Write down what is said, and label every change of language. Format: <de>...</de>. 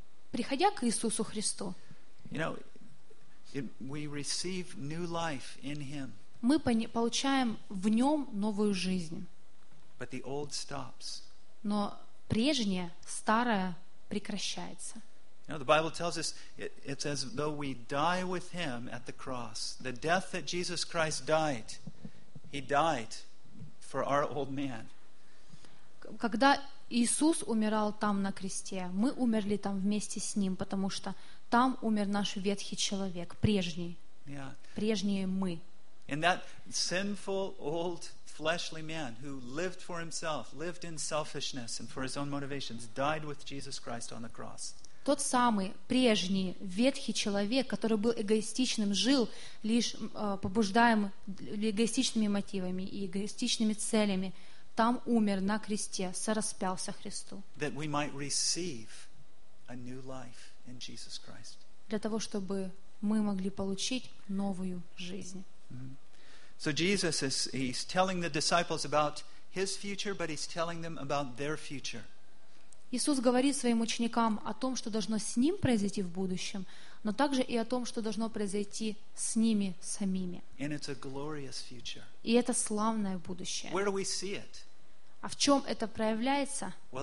<ru>приходя к Иисусу Христу,</ru> <en>you know, we receive new life in Him.</en> <ru>Мы получаем в нем новую жизнь.</ru> <en>But the old stops.</en> <ru>Но прежнее, старое прекращается.</ru> <en>You know, the Bible tells us it's as though we die with him at the cross. The death that Jesus Christ died, he died for our old man.</en> <ru>Когда Иисус умирал там на кресте, мы умерли там вместе с ним, потому что там умер наш ветхий человек, прежний.</ru> <en>Yeah.</en> <ru>Прежние мы.</ru> <en>And that sinful old fleshly man who lived for himself, lived in selfishness and for his own motivations, died with Jesus Christ on the cross.</en> <ru>Тот самый прежний ветхий человек, который был эгоистичным, жил лишь побуждаем эгоистичными мотивами и эгоистичными целями, там умер на кресте, сораспялся Христу.</ru> <en>That we might receive a new life in Jesus Christ.</en> <ru>Для того, чтобы мы могли получить новую жизнь. Mm-hmm.</ru> <en>So Jesus is he's telling the disciples about his future, but he's telling them about their future.</en> <ru>Иисус говорит своим ученикам о том, что должно с Ним произойти в будущем, но также и о том, что должно произойти с ними самими. И это славное будущее. А в чем это проявляется?</ru>